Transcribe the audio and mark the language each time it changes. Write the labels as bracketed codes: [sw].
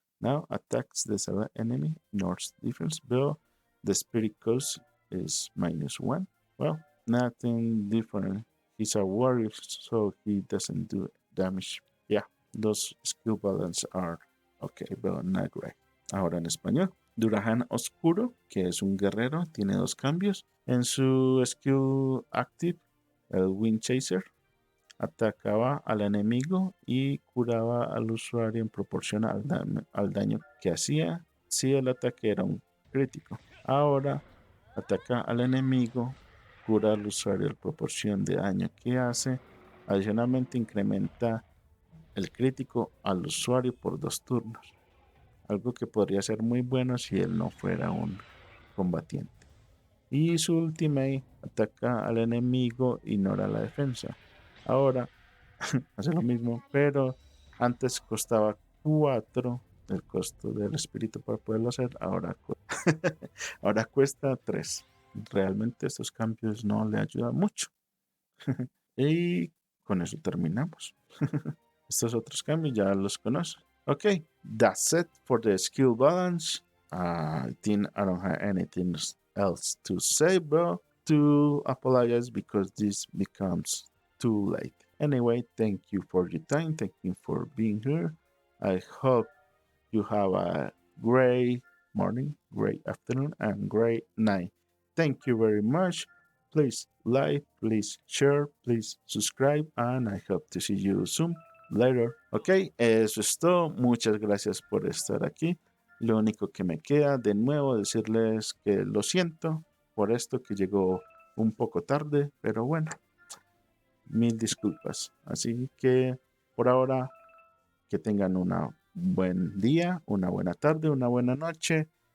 [en] Now attacks the select enemy, ignores defense, but the spirit cost is -1. Well, nothing different. He's a warrior, so he doesn't do damage. Yeah, those skill balance are okay, but not great. [es] Ahora en español. Durahán Oscuro, que es un guerrero, tiene 2 cambios. En su skill active, el Wind Chaser, atacaba al enemigo y curaba al usuario en proporción al daño que hacía si el ataque era un crítico. Ahora ataca al enemigo, cura al usuario en proporción de daño que hace. Adicionalmente incrementa el crítico al usuario por 2 turnos. Algo que podría ser muy bueno si él no fuera un combatiente. Y su ultimate ataca al enemigo, ignora la defensa. Ahora hace lo mismo, pero antes costaba 4 el costo del espíritu para poderlo hacer, ahora cuesta 3. Realmente estos cambios no le ayudan mucho. Y con eso terminamos. Estos otros cambios ya los conocen. [en] Okay, that's it for the skill balance. I think I don't have anything else to say, but to apologize because this becomes too late. Anyway, thank you for your time. Thank you for being here. I hope you have a great morning, great afternoon, and great night. Thank you very much. Please like, please share, please subscribe, and I hope to see you soon. Later. [es] Ok, eso es todo. Muchas gracias por estar aquí. Lo único que me queda de nuevo decirles que lo siento por esto que llegó un poco tarde, pero bueno, mil disculpas. Así que por ahora que tengan un buen día, una buena tarde, una buena noche.